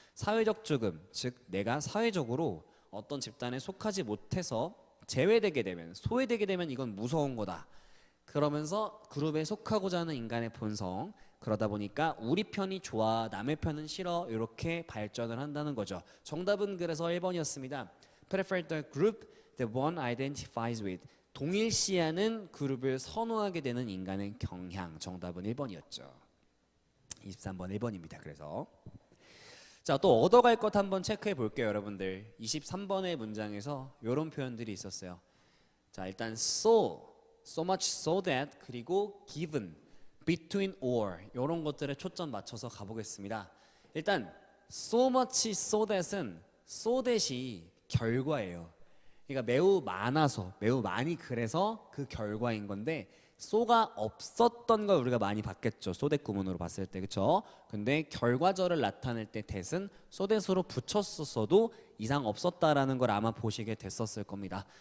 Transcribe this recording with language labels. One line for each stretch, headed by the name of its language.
Korean: 사회적 죽음, 즉 내가 사회적으로 어떤 집단에 속하지 못해서 제외되게 되면, 소외되게 되면 이건 무서운 거다. 그러면서 그룹에 속하고자 하는 인간의 본성, 그러다 보니까 우리 편이 좋아 남의 편은 싫어 이렇게 발전을 한다는 거죠. 정답은 그래서 1번이었습니다.
English: Prefer the group that one identifies with.
Korean: 동일시하는 그룹을 선호하게 되는 인간의 경향. 정답은 1번이었죠. 23번 1번입니다. 그래서 자, 또 얻어갈 것 한번 체크해 볼게요, 여러분들. 23번의 문장에서 이런 표현들이 있었어요. 자, 일단 so much so that 그리고 given, between or 이런 것들에 초점 맞춰서 가보겠습니다. 일단 so much so that은 so that이 결과예요. 그러니까 매우 많아서, 매우 많이 그래서 그 결과인 건데 소가 없었던 걸 우리가 많이 봤겠죠. 소댓 구문으로 봤을 때, 그렇죠? 근데 결과절을 나타낼 때 that은 소댓으로 붙였었어도 이상 없었다라는 걸 아마 보시게 됐었을 겁니다.